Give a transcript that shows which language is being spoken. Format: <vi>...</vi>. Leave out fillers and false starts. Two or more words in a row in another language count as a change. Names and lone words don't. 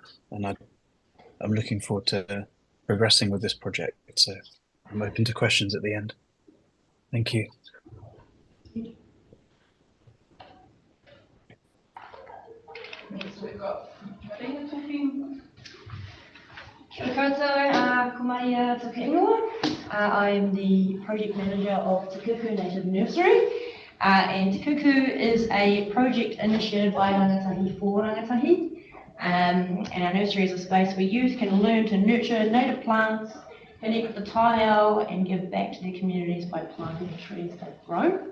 <en>And I'm looking forward to progressing with this project. So I'm open to questions at the end. Thank you. Next we've got Marina talking.</en> <mi>Kia ora koutou, ko mai Toka Ingoa.</mi> <en>I am the project manager of Te Kuku Native Nursery, and Te Kuku is a project initiated by Rangatahi for Rangatahi, and our nursery is a space where youth can learn to nurture native plants, connect with the taiao, and give back to their communities by planting trees they've grown.</en>